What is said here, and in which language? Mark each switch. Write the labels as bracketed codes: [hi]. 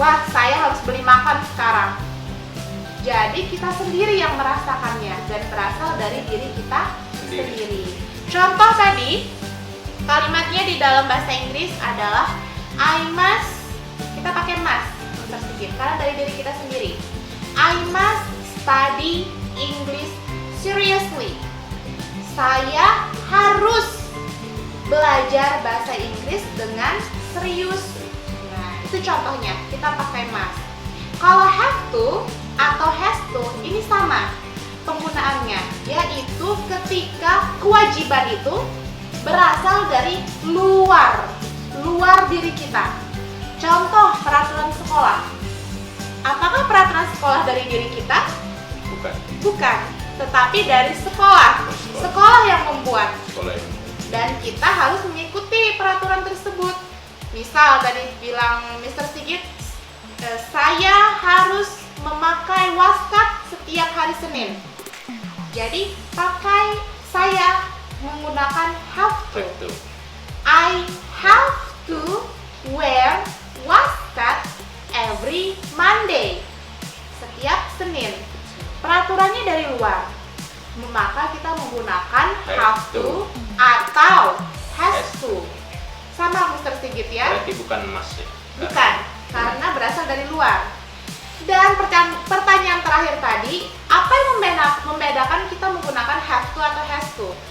[id] Wah, saya harus beli makan sekarang. Jadi kita sendiri yang merasakannya dan berasal dari diri kita sendiri. Contoh tadi, kalimatnya di dalam bahasa Inggris adalah [en] I must, [id] kita pakai must sedikit karena dari diri kita sendiri. [en] I must study English seriously. [id] Saya harus belajar bahasa Inggris dengan serius. Nah, itu contohnya, kita pakai must. Kalau have to atau has to, ini sama penggunaannya, yaitu ketika kewajiban itu berasal dari luar diri kita. Contoh peraturan sekolah. Apakah peraturan sekolah dari diri kita? Bukan, tetapi dari sekolah. Sekolah yang membuat. Dan kita harus mengikuti peraturan tersebut. Misal tadi bilang Mr. Sigit, saya harus memakai waskat setiap hari Senin. Jadi saya menggunakan have to. [en] I have to wear waskat every Monday. [id] Setiap Senin. Peraturannya dari luar. Maka kita menggunakan have to atau has to. Sama Mr. Sigit ya. Berarti bukan must ya? Bukan, karena berasal dari luar. Dan pertanyaan terakhir tadi, apa yang membedakan kita menggunakan have to atau has to?